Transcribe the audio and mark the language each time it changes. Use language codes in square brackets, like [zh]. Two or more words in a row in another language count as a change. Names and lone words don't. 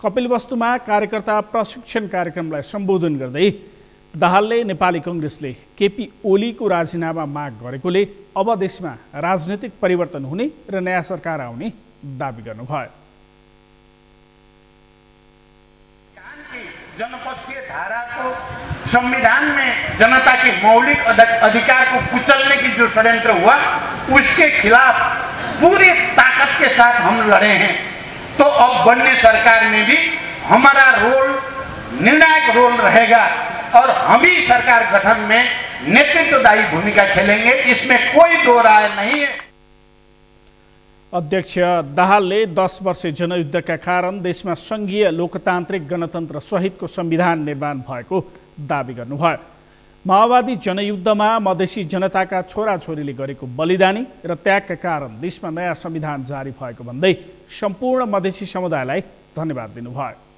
[ne] कपिलवस्तुमा कार्यकर्ता प्रशिक्षण कार्यक्रमलाई सम्बोधन गर्दै दाहालले नेपाली कङ्ग्रेसले केपी ओलीको राजीनामा माग गरेकोले अब देशमा राजनीतिक परिवर्तन हुने र नयाँ सरकार आउने दाबी गर्नुभयो। [hi] जनपक्षीय धारा को संविधान में जनता के मौलिक अधिकार को कुचलने की जो षड्यंत्र हुआ उसके खिलाफ पूरी ताकत के साथ हम लड़े हैं। तो अब बनने सरकार में भी हमारा रोल निर्णायक रोल रहेगा और हम ही सरकार गठन में नेतृत्वदायी भूमिका खेलेंगे, इसमें कोई दो राय नहीं है। [ne] अध्यक्ष दाहालले 10 वर्षे जनयुद्धका कारण देशमा सङ्घीय लोकतान्त्रिक गणतन्त्र सहितको संविधान निर्माण भएको दाबी गर्नुभयो। माओवादी जनयुद्धमा मधेसी जनताका छोराछोरीले गरेको बलिदानी र त्यागका कारण देशमा नयाँ संविधान जारी भएको भन्दै सम्पूर्ण मधेसी समुदायलाई धन्यवाद दिनुभयो।